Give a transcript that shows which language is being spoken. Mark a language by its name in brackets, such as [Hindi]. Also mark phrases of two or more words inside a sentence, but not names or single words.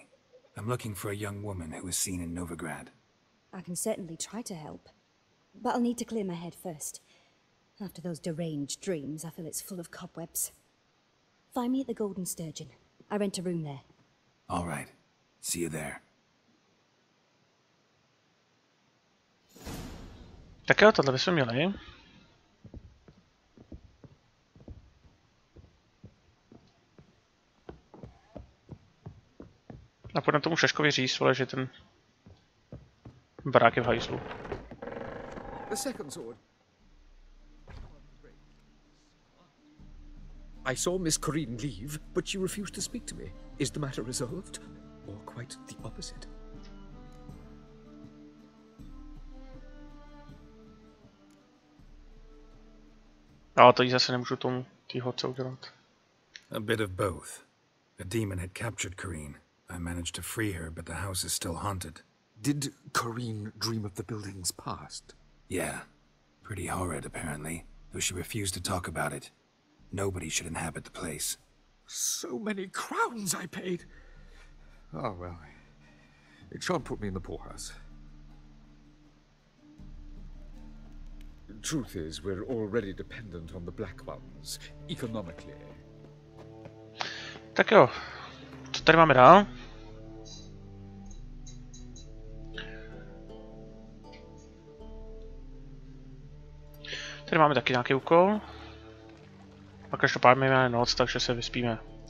[English] I'm looking for a young woman who was seen in Novigrad. I can certainly try to help. But I'll need to clear my head first. After those deranged dreams, I feel it's full of cobwebs. Find me at the Golden Sturgeon. I rent a room there. All right. See you there. [Czech] Tak jo, tohle bychom měli. A půjdeme tomu Šaškovi říct, vole, že ten barák je v hajzlu. [English] The second sword. I saw Miss Corinne leave, but she refused to speak to me. Is the matter resolved? Or quite the opposite? [Czech] Ale to jí zase nemůžu tomu týhodce udělat. [English] A bit of both. A demon had captured Corinne. I managed to free her, but the house is still haunted. Did Corinne dream of the building's past? Yeah. Pretty horrid, apparently, though she refused to talk about it. Nobody should inhabit the place. So many crowns I paid! Oh, well. It shan't put me in the poorhouse. Truth is, we're already dependent on the Black Ones, economically. [Czech] Tak jo. Co tady máme dál? Tady máme taky nějaký úkol. A každopádně máme noc, takže se vyspíme.